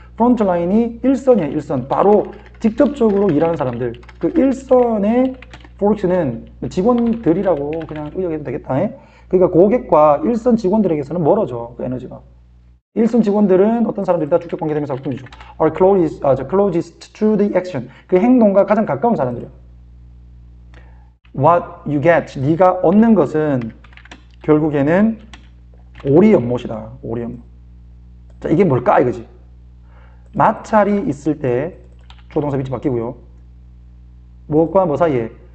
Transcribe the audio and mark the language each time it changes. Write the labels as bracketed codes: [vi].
[ko] frontline이 일선이야, 일선. 바로 직접적으로 일하는 사람들. 그 일선의 folks는 직원들이라고 그냥 의역해도 되겠다. 그러니까 고객과 일선 직원들에게서는 멀어져, 그 에너지가. 일선 직원들은 어떤 사람들이다? 주격 관계 대명사 부분이죠. [en] are closest to the action. [ko] 그 행동과 가장 가까운 사람들이야. [en] What you get, [ko] 네가 얻는 것은 결국에는 오리 연못이다. 오리 연못. 자, 이게 뭘까 이거지. 마찰이 있을 때 조동사 위치 바뀌고요. 무엇과 뭐 사이에?